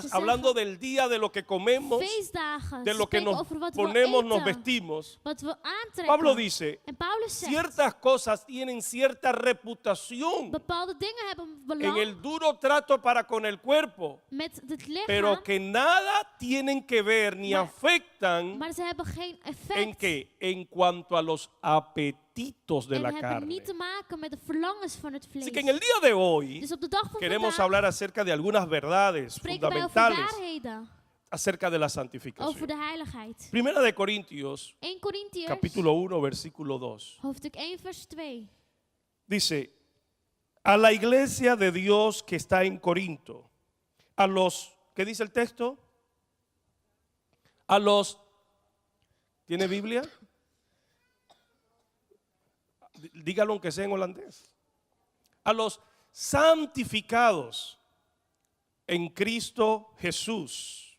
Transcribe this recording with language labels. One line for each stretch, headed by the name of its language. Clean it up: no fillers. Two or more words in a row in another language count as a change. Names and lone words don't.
Dutch: Ze
Spanish: hablando
Dutch: zeggen,
Spanish: del día de lo que comemos,
Dutch: Feestdagen,
Spanish: de
Dutch: ze
Spanish: lo que
Dutch: spreken
Spanish: nos
Dutch: over wat we
Spanish: ponemos, nos
Dutch: eten,
Spanish: vestimos.
Dutch: wat we aantrekken.
Spanish: Pablo dice,
Dutch: En Paulus zegt,
Spanish: ciertas cosas tienen cierta reputación
Dutch: bepaalde dingen hebben
Spanish: en
Dutch: belang
Spanish: el duro trato para con el cuerpo,
Dutch: met het lichaam,
Spanish: pero que nada tienen que ver ni
Dutch: Maar-
Spanish: afectan
Dutch: maar ze hebben geen
Spanish: en
Dutch: effect.
Spanish: que en cuanto a los apetitos de
Dutch: En
Spanish: la
Dutch: hebben
Spanish: carne.
Dutch: niet te maken met de verlangens van het vlees.
Spanish: Así que en el día de hoy
Dutch: Dus op de dag van
Spanish: queremos
Dutch: vandaag
Spanish: hablar acerca de algunas verdades
Dutch: spreken wij over
Spanish: fundamentales
Dutch: waarheden,
Spanish: acerca de la
Dutch: over
Spanish: santificación.
Dutch: de heiligheid.
Spanish: Primera de Corintios,
Dutch: 1 Korintiërs,
Spanish: capítulo 1, versículo 2.
Dutch: hoofdstuk 1 vers 2.
Spanish: Dice, a la iglesia de Dios que está en Corinto, a los, ¿qué dice el texto? A los, ¿tiene Biblia? dígalo aunque sea en holandés. A los santificados en Cristo Jesús.